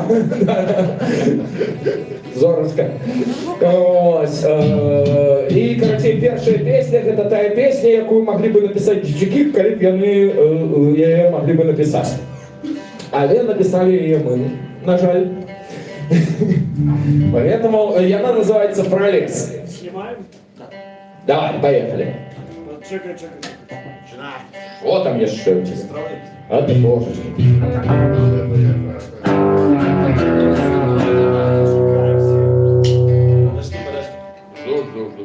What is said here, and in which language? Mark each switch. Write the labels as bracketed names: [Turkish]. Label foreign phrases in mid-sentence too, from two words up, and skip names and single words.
[Ukrainian] Зорочка. Ось. І, коротше, перша пісня, це та пісня, яку могли б написати дівчаки, коли б вони її могли б написати. Але написали її ми, на жаль. [Russian] Поэтому она называется «Пролез». Снимаем? Давай, поехали. [Ukrainian] Чекай. [Russian] Что там еще у тебя? А ты божечки. Жду.